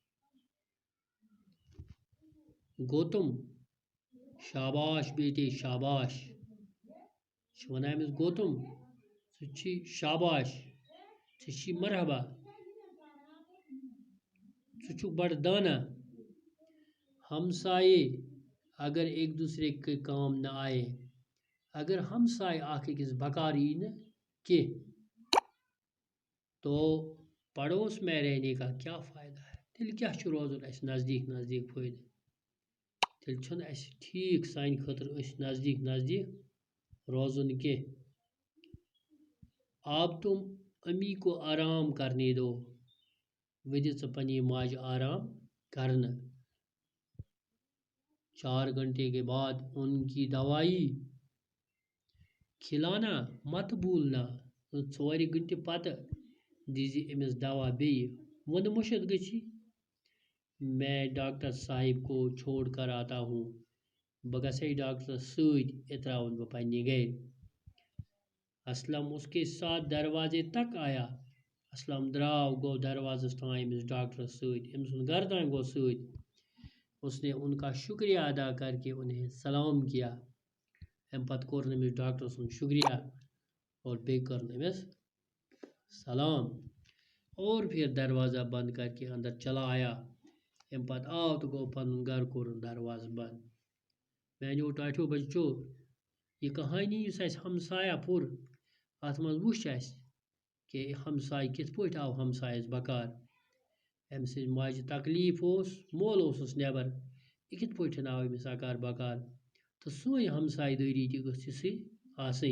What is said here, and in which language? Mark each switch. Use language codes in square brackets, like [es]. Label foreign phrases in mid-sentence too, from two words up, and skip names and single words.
[ks] گوتم [ur] شاباش بیٹے شاباش [ks] چھ ونان أمس گوتم ژٕ چھی شاباش ژےٚ چھی مرحبا ژٕ چھُکھ بڑٕ دانا [ur] ہمسائے اگر ایک دوسرے کے کام نہ آئے [ks] اگر ہمسائے اکھ أکِس بکار یی نہٕ کینٛہہ [ur] تو پڑوس میں رہنے کا کیا فائدہ ہے [ks] تیٚلہِ کیٛاہ چھُ روزُن اسہِ نزدیٖک نزدیٖک فٲیدٕ تیٚلہِ چھُنہٕ اسہِ ٹھیٖک سانہِ خٲطرٕ أسۍ نزدیٖک نزدیٖک روزُن کینٛہہ آب تم [ur] امی کو آرام کرنے دو [ks] ودِ ژٕ پننی ماجہِ آرام کرنہٕ [ur] 4 گھنٹے کے بعد ان کی دوائی کھلانا مت بھولنا [ks] 4 گھنٹہِ پتہٕ دیزِ أمِس دوا بیٚیہِ ووٚنہٕ مُشِتھ گٔژھی [ur] میں ڈاکٹر صاحب کو چھوڑ کر آتا ہوں [ks] بہٕ گژھے ڈاکٹرس سۭتۍ یہِ تراون بہٕ پننہِ گرِ [ur] اسلم اس کے ساتھ دروازے تک آیا [ks] اسلم دراو گو دروازس تام أمس ڈاکٹرس سۭتۍ أمۍ سُنٛد گھر تام گو [ur] سۭتۍ اس نے ان کا شکریہ ادا کر کے انہیں سلام کیا [ks] ام پتہٕ کوٚر أمس ڈاکٹر سُنٛد شکریہ اور بیٚیہِ کٔرن أمس سلام [ur] اور پھر دروازہ بند کر کے اندر چلا آیا [ks] ام پتہٕ آو تہٕ گوٚو پنُن گھر کوٚرُن دروازٕ بند میانیو ٹاٹھیو بچو یہ کہانی یُس اسہِ ہمسایہ پوٚر اتھ منٛز وُچھ اسہِ کہ ہمسایہ کِتھ پٲٹھۍ آو ہمسایس بکار أمۍ سٕنٛزِ ماجہِ تکلیٖف اوس مول اوسُس نٮ۪بر یہِ کِتھ پٲٹھۍ آو أمِس اکار بکار تہٕ سٲنۍ ہمسایہِ دٲری تہِ گٔژھ یِژھٕے آسٕنۍ